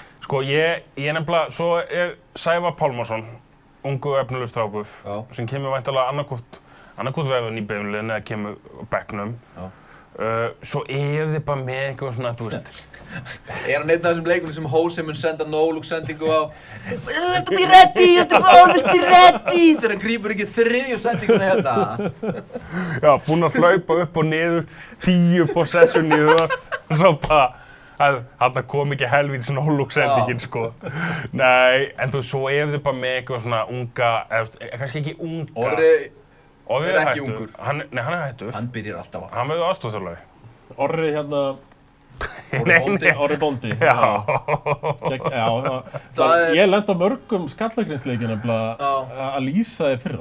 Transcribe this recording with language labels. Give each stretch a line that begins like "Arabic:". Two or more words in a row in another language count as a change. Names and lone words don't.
Icelandic: Sko, ég nefnilega, svo er Sævar Pálmarsson, ungu efnilegur strákur, sem kemur væntanlega annarkvort verður í beinuliðinu eða kemur á bekknum. Svo þið bara með eitthvað svona, þú veist. Hann einn af þessum leikunum sem Jose mun senda no-look-sendingu á
English: You have to be ready, you have to always be ready
Icelandic: þegar hann grípur ekki þriðju sendinguna hérna. Já, búinn að hlaupa upp og niður 10 possession í það og svo bara, þarna kom ekki helvítis no-look-sendingin, sko. Nei, en þú veist, svo þið bara með eitthvað svona unga, kannski ekki unga. Orri er ekki ungur. Nei, hann hættur. Hann byrjar alltaf á. Hann verður aðstoðarþjálfari. Orri hérna... Orri Bóndi. Já. Ég lenti á mörgum skallagrinsleikjum að lýsa þið fyrra.